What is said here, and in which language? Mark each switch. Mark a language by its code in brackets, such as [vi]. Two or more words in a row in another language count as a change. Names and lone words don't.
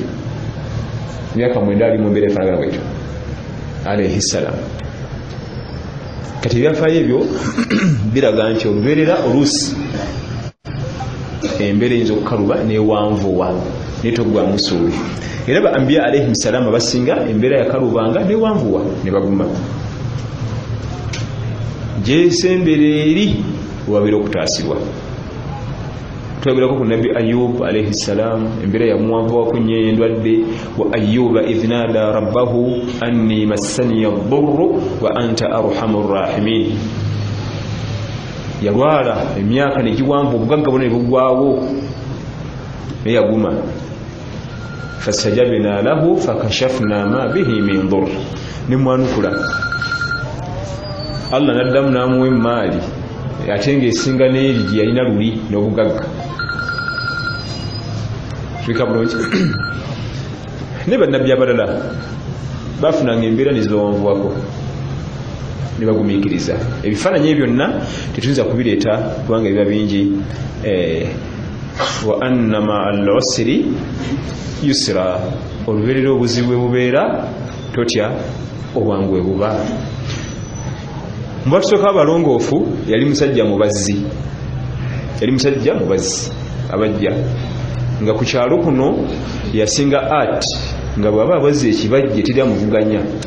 [lg] myaka 9 ali mu mbeera efaanagana bwetyo [ar] عليه السلام. [lg] kati ebyafaayo ebyo biraga nti olubeerera oluusi embeera eyinza okukaluba newanvuwa naye toggwa musuubi. era ba anbiya [ar] عليه السلام [lg] abasinga embeera yakalubanga newanvuwa ne baguma. gyesembera eri wabeera okutaasibwa. twagirako ku nabbi Ayub [ar] عليه السلام, [lg] embeera yamuwanvuwako nnyo endwadde. [ar] وأيوب إذ نادى ربه أني مسني الضر وأنت أرحم الراحمين. [lg] yalwala emyaka negiwanvu, obugagga bwonna ne bugwawo naye yaguma. [ar] فاستجبنا له فكشفنا ما به من ضر. [lg] nemwanukula Allah naddamu n'amuwa emaali ate ng'esinga n'eri gye yalina luli n'obugagga. ne bannabbi abalala bafunanga embeera nezibawanvuwako ne bagumiikiriza. ebifaananyi byonna tetuyinza kubireeta kubanga biba bingi. [ar] وأن مع العسر يسرا. [lg] olubeerera obuzibu bubeera totya obwangu buba. mubatusooka abalongoofu yali musajja mubazzi. abajja nga ku kyalo kuno yasinga art nga bw'aba abazzi ekibajje teri amuvuganya.